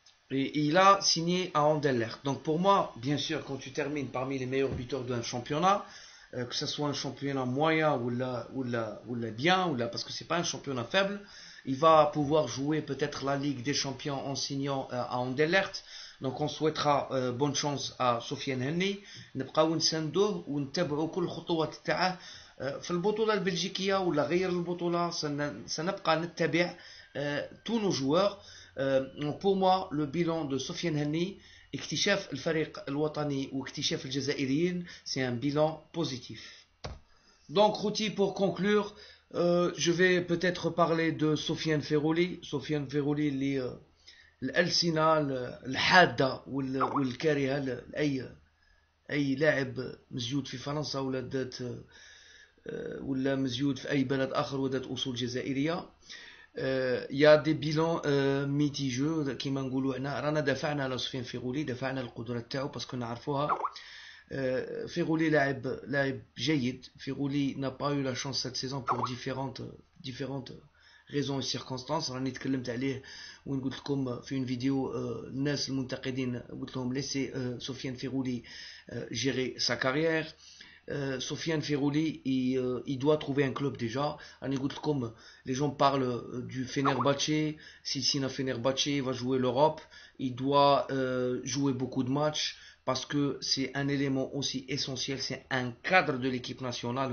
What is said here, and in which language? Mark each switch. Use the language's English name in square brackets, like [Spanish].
[French] Et il a signé à Anderlecht. Donc pour moi, bien sûr, quand tu termines parmi les meilleurs buteurs d'un championnat, que ce soit un championnat moyen ou bien, parce que c'est pas un championnat faible, il va pouvoir jouer peut-être la Ligue des Champions en signant à Anderlecht. Donc on souhaitera bonne chance à Sofiane Henny. [Arabic] نبقاو نساندوه ونتابعوا كل الخطوات تاعه في البطولة البلجيكية ولا غير البطولة. سنبقى نتابع [French] tous nos joueurs. Pour moi, le bilan de Sofiane Henny, [Arabic] اكتشاف الفريق الوطني واكتشاف الجزائريين, [French] c'est un bilan positif. Donc, Routi, pour conclure, je vais peut-être parler de Sofiane Ferrouli. [Arabic] Sofiane Ferrouli اللي الألسنة الحادة والكارهة لأي لاعب مزيود في فرنسا ولا مزيود في أي بلد آخر وذات أصول جزائرية. [French] Il y a des bilans mitigeux [Arabic] كيما نقولوا هنا. رانا دافعنا على سفيان فيغولي، دافعنا القدرات تاعو باسكو نعرفوها. فيغولي لاعب جيد. [French] فيغولي n'a pas eu la chance cette saison pour différentes raisons et circonstances. [Arabic] راني تكلمت عليه وين قلت لكم في [French] une vidéo [Arabic] الناس المنتقدين قلت لهم [French] laissez [Arabic] سفيان فيغولي [French] gérer sa carrière. Sofiane Ferrouli, il doit trouver un club déjà. Comme les gens parlent du Fenerbahçe, s'il signe à Fenerbahçe, il va jouer l'Europe. Il doit jouer beaucoup de matchs parce que c'est un élément aussi essentiel. C'est un cadre de l'équipe nationale.